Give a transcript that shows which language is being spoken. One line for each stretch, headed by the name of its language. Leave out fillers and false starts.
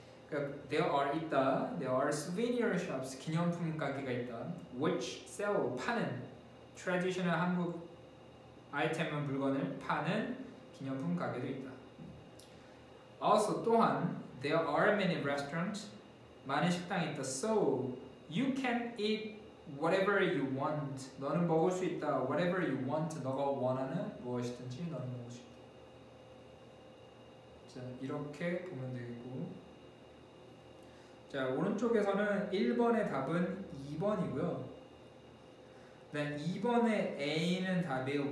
Korean: 그러니까
English: there are souvenir shops,
Korean: 기념품 가게가 있다. which sell, 파는 traditional 한국 아이템은 물건을 파는 기념품 가게도 있다.
English: Also 또한 there are many restaurants,
Korean: 많은 식당이 있다.
English: So you can eat whatever you want.
Korean: 너는 먹을 수 있다.
English: whatever you want.
Korean: 너가 원하는 무엇이든지 너는 먹을 수 있다. 자, 이렇게 보면 되겠고. 자, 오른쪽에서는 1번의 답은 2번이고요. 네, 2번의 A는 답이에요.